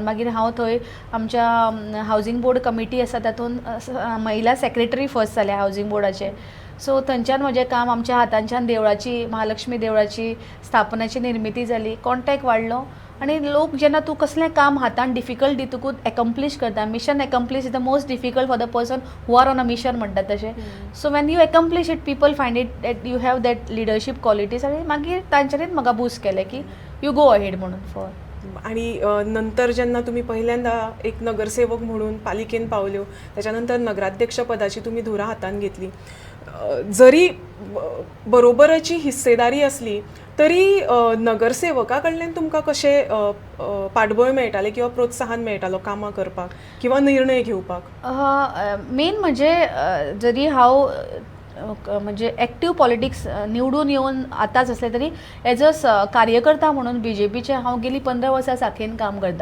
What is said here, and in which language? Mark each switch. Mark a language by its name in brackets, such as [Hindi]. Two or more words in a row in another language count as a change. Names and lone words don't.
[Konkani] मागीर हांव थंय आमच्या [English] housing board committee [Konkani] आसा तातूंत महिला [English] secretary first [Konkani] जाल्या हावजींग बोर्डाचे. सो थंयच्यान म्हजें काम आमच्या हातांच्यान देवळाची महालक्ष्मी देवळाची स्थापनाची निर्मिती जाली, कॉन्टॅक्ट वाडलो आनी लोक जेन्ना तूं कसलें काम हातान डिफिकल्ट दितकूच एकम्प्लीश करता, [English] mission accomplish is the most difficult for the person who are on a mission [Konkani] म्हणटात तशें. [English] so when you accomplish it people find it that you have that leadership qualities [Konkani] आनी मागीर तांच्यांनीच म्हाका बूस्ट केलें की [English] you go ahead म्हणून फॉर. [Marathi] आणि नंतर जेव्हा तुम्ही पहिल्यांदा एक नगरसेवक म्हणून पालिकेन पावल्यो, त्याच्यानंतर नगराध्यक्ष पदाची तुम्ही धुरा हातान घेतली. [Konkani] जरी बरोबराची हिस्सेदारी असली तरी नगरसेवका कडल्यान तुमकां कशें पाठबळ मेळटालें किंवा प्रोत्साहन मेळटालो कामां करपाक किंवा निर्णय घेवपाक? मेन म्हणजे जरी हांव म्हणजे [English] active politics [Konkani] निवडून येवन आतांच असलें तरी [English] as a [Konkani] कार्यकर्ता म्हणून BJPचे हांव गेलीं 15 वर्सां साखळेन काम करता.